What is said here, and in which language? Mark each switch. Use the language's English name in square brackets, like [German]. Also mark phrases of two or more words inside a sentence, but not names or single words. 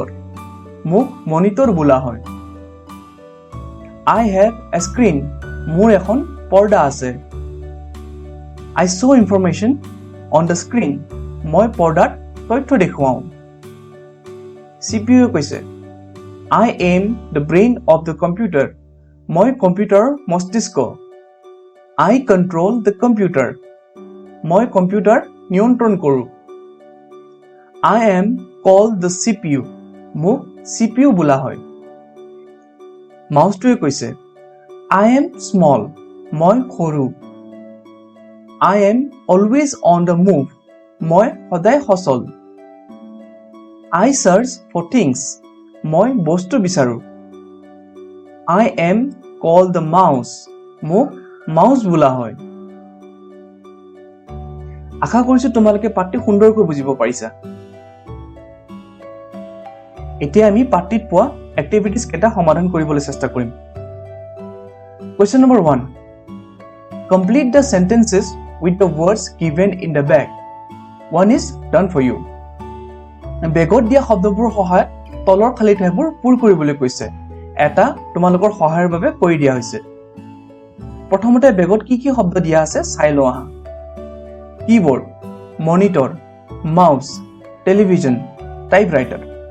[Assamese] মোক মনিটৰ বোলা হয়। [English] I have a screen. [Assamese] মোৰ এখন পৰ্দা আছে। [English] I show information on the screen. [Assamese] মই পৰ্দাত তথ্য দেখুৱাওঁ। চিপিইউৱে কৈছে, [English] I am the brain of the computer. [Assamese] মই কম্পিউটাৰৰ মস্তিষ্ক। [English] I control the computer. [Assamese] মই কম্পিউটাৰ নিয়ন্ত্ৰণ কৰোঁ। [English] I am called the CPU. [Assamese] মোক CPU বোলা হয়। মাউচটোৱে কৈছে, [English] I am small. [Assamese] মই সৰু। [English] I am always on the move. [Assamese] মই সদায় সচল। [English] I search for things. [Assamese] মই বস্তু বিচাৰো। [English] I am called the mouse. [Assamese] মোক মাউচ বোলা হয়। আশা কৰিছো তোমালোকে পাঠটি সুন্দৰকৈ বুজিব পাৰিছা। এতিয়া আমি পাঠটিত পোৱা এক্টিভিটিজ কেইটা সমাধান কৰিবলৈ চেষ্টা কৰিম। [English] Question number 1. Complete the sentences with the words given in the bag. One is done for you. [Assamese] বেগত দিয়া শব্দবোৰৰ সহায়ত তলৰ খালী ঠাইবোৰ পূৰ কৰিবলৈ কৈছে। এটা তোমালোকৰ সহায়ৰ বাবে কৰি দিয়া হৈছে। প্ৰথমতে বেগত কি কি শব্দ দিয়া আছে চাই লওঁ আহা। [English] keyboard, monitor, mouse, television, typewriter.